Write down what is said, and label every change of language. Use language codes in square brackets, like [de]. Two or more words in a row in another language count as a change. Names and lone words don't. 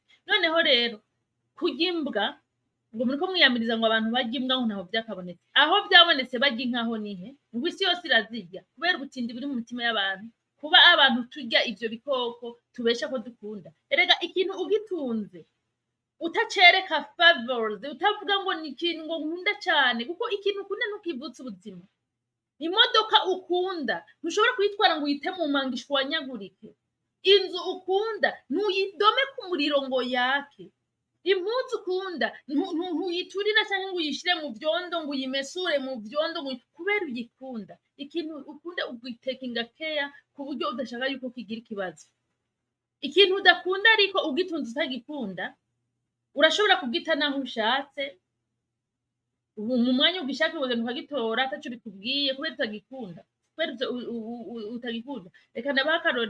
[rn] Noneho rero kurya imbwa, ngo muriko mwiyamiriza ngo abantu barya imbwa ngo ntaho byakabonetse. Aho byabonetse barya inka ho nihe? Ngo isi yose irazirya kubera ubutindi buri mu mitima y'abantu, kuba abantu turya ivyo bikoko tubesha ko dukunda. Erega ikintu ugitunze utacereka favors, utavuga ngo ni ikintu ngo nkunda cyane, kuko ikintu ukunda ntukivutsa ubuzima. Imodoka ukunda ntushobora kuyitwara ngo uyite mu manga ishwanyagurike. Inzu ukunda ntuyidome ku muriro ngo yake. Impuzu ukunda ntuyiturira cyangwa ngo uyishire mu vyondo, ngo uyimesure mu vyondo, kubera uyikunda. Ikintu ukunda ugitekinga care ku buryo udashaka yuko kigira ikibazo. Ikintu udakunda ariko ugitunze utagikunda, urashobora kugita naho ushatse mu mwanya ugishaka ukagenda ukagitora ataco bikubwiye kubera utagikunda kubera utagikunda reka ndabaha